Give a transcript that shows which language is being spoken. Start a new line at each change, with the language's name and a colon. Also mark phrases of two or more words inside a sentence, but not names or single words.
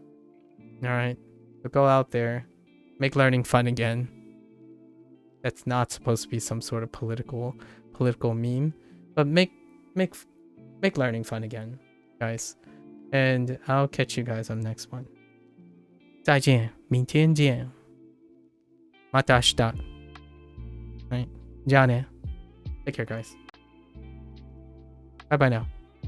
English: All right, so go out there, make learning fun again. That's not supposed to be some sort of political meme, but make learning fun again, guys. And I'll catch you guys on the next one.
Chinese: 再见，明天见。
Japanese: また明日。はい。じゃあね。
English: Take care, guys. Bye bye now.